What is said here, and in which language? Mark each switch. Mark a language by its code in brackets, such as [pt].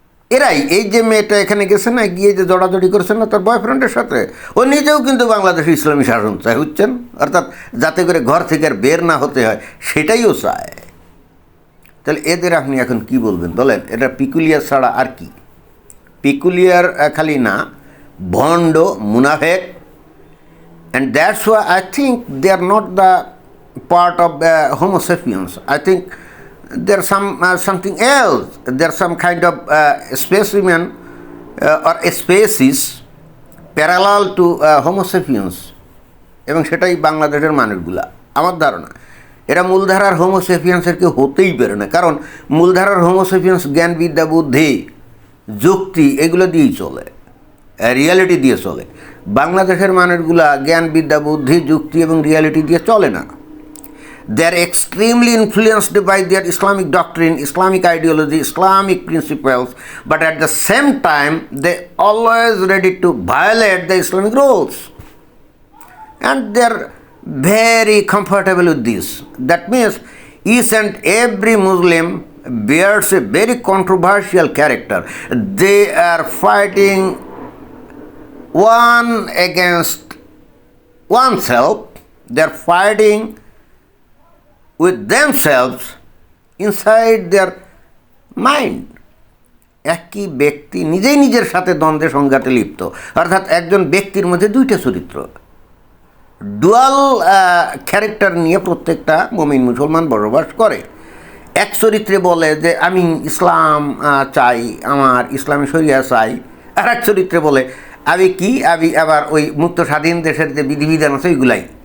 [bn] এরাই এই যে মেয়েটা এখানে গেছে না, গিয়ে যে জড়াজড়ি করছে না তার বয়ফ্রেন্ডের সাথে, ও নিজেও কিন্তু বাংলাদেশে ইসলামী শাসন চায়, বুঝছেন, অর্থাৎ যাতে করে ঘর থেকে আর বের না হতে হয়, সেটাইও চায়। তাহলে এদের আপনি এখন কি বলবেন বলেন? এটা পিকুলিয়ার ছাড়া আর কি? পিকুলিয়ার খালি না, ভণ্ড, মুনাফেক, [en] and that's why I think they are not the part of Homo sapiens. I think there's something else. There's some kind of specimen or a species parallel to Homo sapiens, [bn] এবং সেটাই বাংলাদেশের মানুষগুলা। আমার ধারণা এরা মূলধারার হোমো সেপিয়ান্সের কেউ হতেই পারে না, কারণ মূলধারার হোমো সেপিয়ান্স জ্ঞান, বিদ্যা, বুদ্ধি, যুক্তি এগুলো দিয়েই চলে, রিয়ালিটি দিয়ে চলে। বাংলাদেশের মানুষগুলা জ্ঞান, বিদ্যা, বুদ্ধি, যুক্তি এবং রিয়ালিটি দিয়ে চলে না। [en] They are extremely influenced by their Islamic doctrine, Islamic ideology, Islamic principles, but at the same time they always ready to violate the Islamic rules, and they are very comfortable with this. That means each and every Muslim bears a very controversial character. They are fighting one against oneself. They are fighting with themselves inside their mind. [bn] একই ব্যক্তি নিজেই নিজের সাথে দ্বন্দ্বে সংঘাতে লিপ্ত, অর্থাৎ একজন ব্যক্তির মধ্যে দুইটা চরিত্র, ডুয়াল ক্যারেক্টার নিয়ে প্রত্যেকটা মুমিন মুসলমান বসবাস করে। এক চরিত্রে বলে যে আমি ইসলাম চাই, আমার ইসলামী শরিয়া চাই, আর এক চরিত্রে বলে আমি আবার ওই মুক্ত স্বাধীন দেশের যে বিধিবিধান আছে ওইগুলাই।